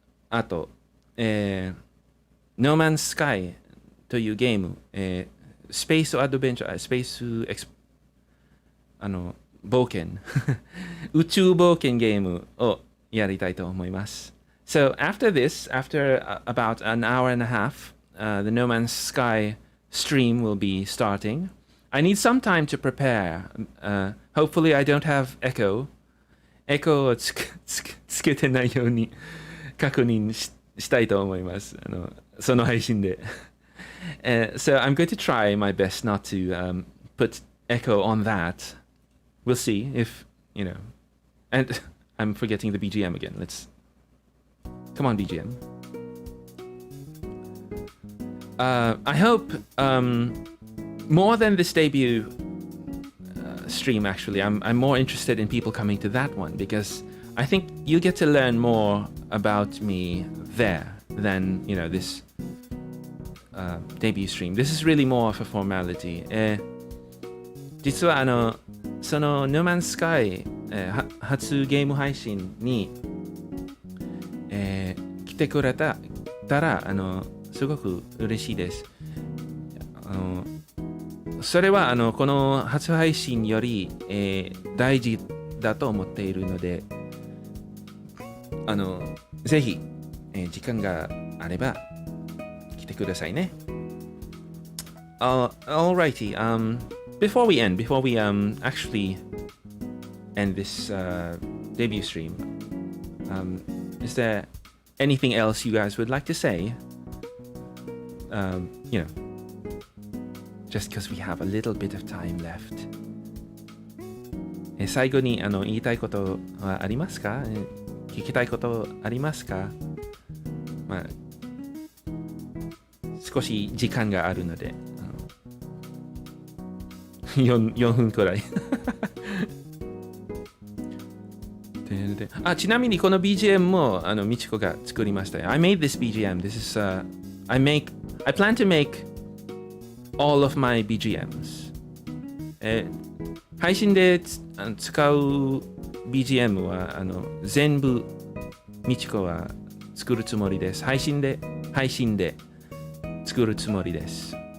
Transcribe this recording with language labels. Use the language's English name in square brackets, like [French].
[Japanese] あと、No Man's Sky というゲーム、スペースアドベンチャー、スペース冒険宇宙冒険ゲームをやりたいと思います。 [English] So after this, after about an hour and a half, the No Man's Sky stream will be starting. I need some time to prepare. Hopefully I don't have echo. [Japanese] Echo をつけてないように確認したいと思います。その配信で。 [English] So I'm going to try my best not to put echo on that. We'll see if, and I'm forgetting the BGM again. Come on, BGM. I hope more than this debut stream, actually, I'm more interested in people coming to that one because I think you get to learn more about me there than, this debut stream. This is really more of a formality. [Japanese] 実はその No Man's Sky、初ゲーム配信に、来てくれたらすごく嬉しいです。それはこの初配信より、大事だと思っているのでぜひ、時間があれば来てくださいね。 [English] Alrighty. Before we actually end this debut stream, is there anything else you guys would like to say? Just because we have a little bit of time left. [Japanese] 最後に言いたいことはありますか？聞きたいことありますか？まあ、少し時間があるので、4分くらい。ちなみにこの BGM もみちこが作りました。 [English] I made this BGM. This is, I plan to make all of my BGMs. [Japanese] 配信で使う BGM は全部みちこは作るつもりです。配信で作るつもりです。